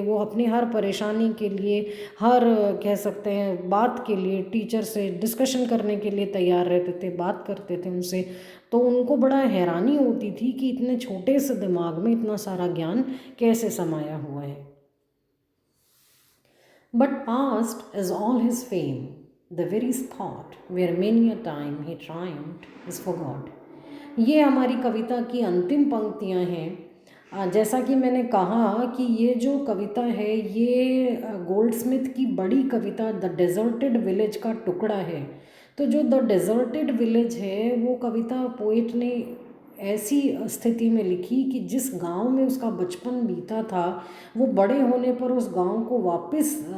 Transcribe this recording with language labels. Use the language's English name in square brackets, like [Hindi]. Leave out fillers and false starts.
[Hindi] वो अपनी हर परेशानी के लिए, हर कह सकते हैं बात के लिए टीचर से डिस्कशन करने के लिए तैयार रहते थे, बात करते थे उनसे। तो उनको बड़ा हैरानी होती थी कि इतने छोटे से दिमाग में इतना सारा ज्ञान कैसे समाया हुआ है। [English] But past is all his fame, the very spot where many a time he triumphed is forgot. [Hindi] ये हमारी कविता की अंतिम पंक्तियाँ हैं। जैसा कि मैंने कहा कि ये जो कविता है ये गोल्डस्मिथ की बड़ी कविता द डेजर्टेड विलेज का टुकड़ा है। तो जो द डेजर्टेड विलेज है वो कविता पोएट ने ऐसी स्थिति में लिखी कि जिस गांव में उसका बचपन बीता था, वो बड़े होने पर उस गांव को वापस